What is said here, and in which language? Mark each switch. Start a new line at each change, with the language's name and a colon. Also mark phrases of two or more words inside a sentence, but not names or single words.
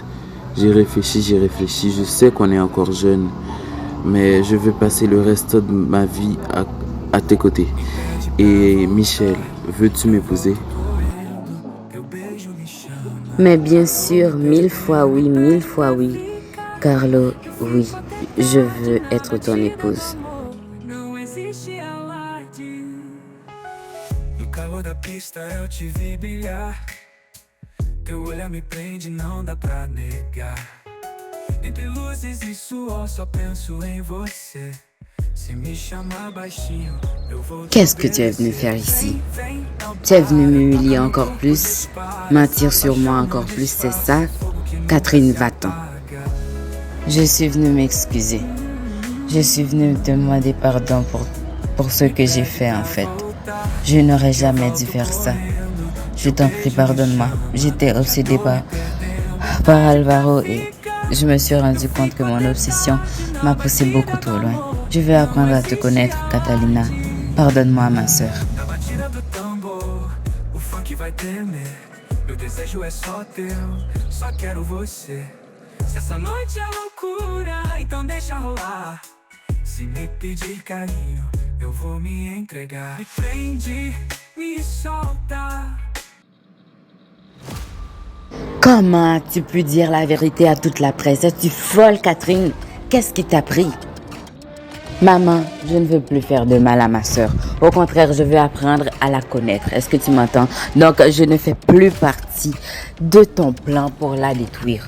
French: J'ai réfléchi, je sais qu'on est encore jeune, mais je veux passer le reste de ma vie à tes côtés. Et Michel, veux-tu m'épouser? Mais bien sûr, 1000 fois oui, 1000 fois oui. Carlo, oui, je veux être ton épouse.
Portuguese: Não existe alarde. No calor da pista eu te vi brilhar. Teu olhar me prende, não dá pra negar. Entre luzes e suor só penso em você. Se me chamar baixinho, eu vou.
French: Qu'est-ce que tu es venu faire ici? Tu es venu m'humilier encore plus, mentir sur moi encore plus, c'est ça? Catherine, va-t'en. Je suis venue m'excuser. Je suis venue te demander pardon pour ce que j'ai fait en fait. Je n'aurais jamais dû faire ça. Je t'en prie, pardonne-moi. J'étais obsédée par Alvaro et je me suis rendu compte que mon obsession m'a poussé beaucoup trop loin. Je vais apprendre à te connaître, Catalina. Pardonne-moi, ma sœur.
Portuguese: Na batida do tambor, o funk vai tremer. Meu desejo é só teu, só quero você. Se essa noite é loucura, então deixa rolar. Se me pedir carinho, eu vou me entregar. Me prende, me solta.
French: Comment tu peux dire la vérité à toute la presse? Es-tu folle, Catherine? Qu'est-ce qui t'a pris? Maman, je ne veux plus faire de mal à ma sœur. Au contraire, je veux apprendre à la connaître. Est-ce que tu m'entends? Donc, je ne fais plus partie de ton plan pour la détruire.